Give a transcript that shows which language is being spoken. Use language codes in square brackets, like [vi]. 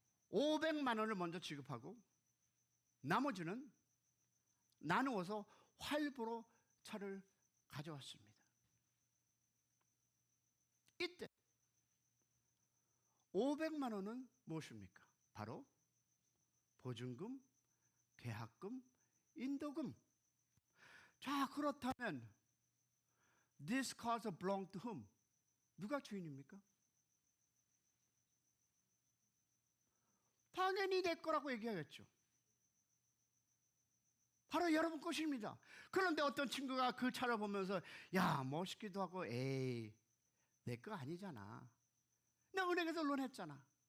[ko] 500만 원을 먼저 지급하고 나머지는 나누어서 활보로 차를 가져왔습니다. 이때 500만 원은 무엇입니까? 바로 보증금, 계약금, 인도금. 자, 그렇다면 [en] this cars belong to whom? [ko] 누가 주인입니까? 당연히 내 거라고 얘기하겠죠. 바로 여러분 것입니다. 그런데 어떤 친구가 그 차를 보면서 야, 멋있기도 하고 에이, 내 거 아니잖아. 나 은행에서 론했잖아.